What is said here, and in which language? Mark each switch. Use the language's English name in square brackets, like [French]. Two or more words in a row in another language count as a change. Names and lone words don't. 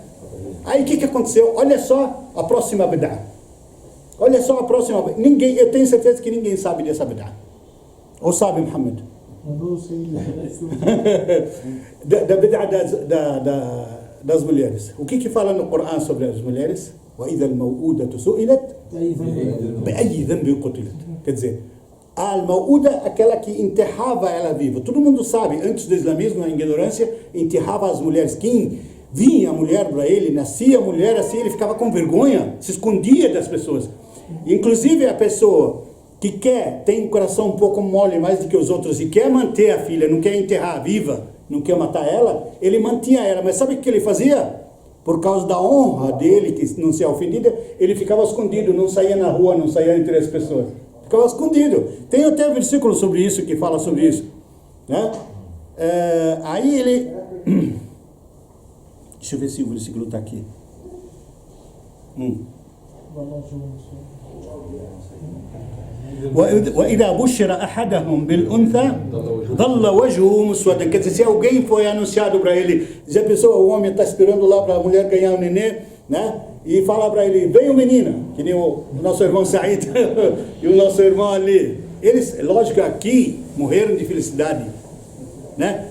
[Portuguese] Aí o que aconteceu? Olha só a próxima bid'ah. Olha só a próxima. Eu tenho certeza que ninguém sabe dessa bid'ah. Ou sabe, Muhammad? Não sei. Da bid'ah das mulheres. O que fala no Corão sobre as mulheres? [Arabic] وَإِذَا الْمَوْءُودَةُ سُئِلَتْ بِأَيِّ ذَنْبٍ قُتِلَتْ. [Portuguese] Quer dizer, a al-mau'uda, aquela que enterrava ela viva. Todo mundo sabe, antes do islamismo, na ignorância, enterrava as mulheres. Quem vinha a mulher para ele, nascia a mulher assim, ele ficava com vergonha, se escondia das pessoas. Inclusive a pessoa que tem um coração um pouco mole mais do que os outros e quer manter a filha, não quer enterrar viva, não quer matar ela, ele mantinha ela. Mas sabe o que ele fazia? Por causa da honra dele, que não ser ofendida, ele ficava escondido, não saía na rua, não saía entre as pessoas. Ficava escondido. Tem até um versículo sobre isso, que fala sobre isso, né? Aí ele... Deixa eu ver se o versículo está aqui. [Arabic] وإذا بشر أحدهم بالأنثى ظل وجهه مسودا. [Portuguese] Quer dizer, se alguém foi anunciado para ele, já pensou, o homem está esperando lá para a mulher ganhar um neném, né? E fala para ele: vem o menino, que nem o nosso irmão Said e o nosso irmão ali. Eles, lógico, aqui morreram de felicidade, né?